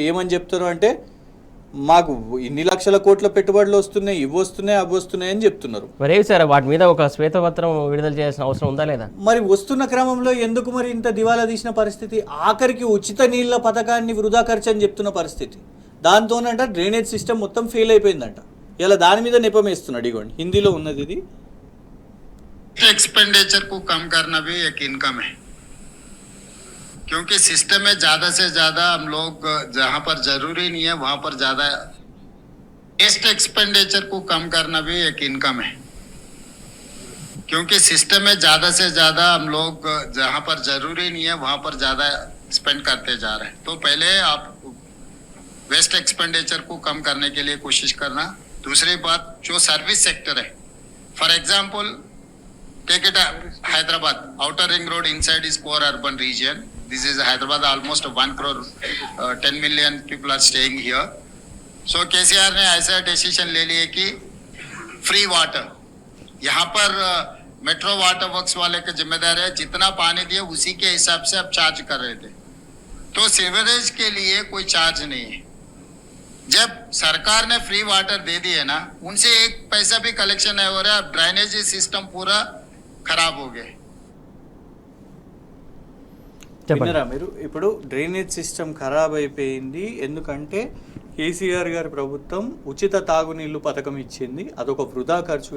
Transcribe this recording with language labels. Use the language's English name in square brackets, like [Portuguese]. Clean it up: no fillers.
[Telugu] ఏమని చెప్తారు అంటే, మాకు ఇన్ని లక్షల కోట్ల పెట్టుబడులు వస్తున్నాయి, ఇవి వస్తున్నాయి, అవి వస్తున్నాయి అని చెప్తున్నారు. మరి సార్, వాటి మీద ఒక శ్వేతపత్రం విడుదల చేయాల్సిన అవసరం ఉందా లేదా? మరి వస్తున్న క్రమంలో ఎందుకు మరి ఇంత దివాలా తీసిన పరిస్థితి? ఆఖరికి ఉచిత నీళ్ళ పథకాన్ని వృధా ఖర్చు అని చెప్తున్న పరిస్థితి. దాంతోనంట డ్రైనేజ్ సిస్టమ్ మొత్తం ఫెయిల్ అయిపోయిందంట. ఇలా దాని మీద నెపమేస్తున్నాడు. ఇగోండి, హిందీలో ఉన్నది ఇది. [Hindi] एक्सपेंडिचर को कम करना भी एक इनकम है, क्योंकि सिस्टम में ज्यादा से ज्यादा हम लोग जहां पर जरूरी नहीं है वहां पर ज्यादा वेस्ट एक्सपेंडिचर को कम करना भी एक इनकम है, क्योंकि सिस्टम में ज्यादा से ज्यादा हम लोग जहां पर जरूरी नहीं है वहां पर ज्यादा स्पेंड करते जा रहे हैं. तो पहले आप वेस्ट एक्सपेंडिचर को कम करने के लिए कोशिश करना. दूसरी बात, जो [English] Service sector है, for example take it Hyderabad, outer ring road inside is poor urban region. This is Hyderabad, almost 1 crore 10 million people are staying here. [Hindi] So KCR ने ऐसा डिसीजन ले लिए कि फ्री वाटर, यहाँ पर मेट्रो वाटर वर्क्स वाले के जिम्मेदार है, जितना पानी दिए उसी के हिसाब से अब चार्ज कर रहे थे. तो सीवरेज के लिए कोई चार्ज नहीं है. जब सरकार ने फ्री वाटर दे दिए ना, उनसे एक पैसा भी कलेक्शन नहीं हो रहा. अब ड्रेनेज सिस्टम पूरा ఖరాబ్ हो गए. [Telugu] విన్నారా మీరు? ఇప్పుడు డ్రైనేజ్ సిస్టమ్ ఖరాబ్ అయిపోయింది. ఎందుకంటే కేసీఆర్ గారి ప్రభుత్వం ఉచిత తాగునీళ్ళు పథకం ఇచ్చింది, అదొక వృధా ఖర్చు.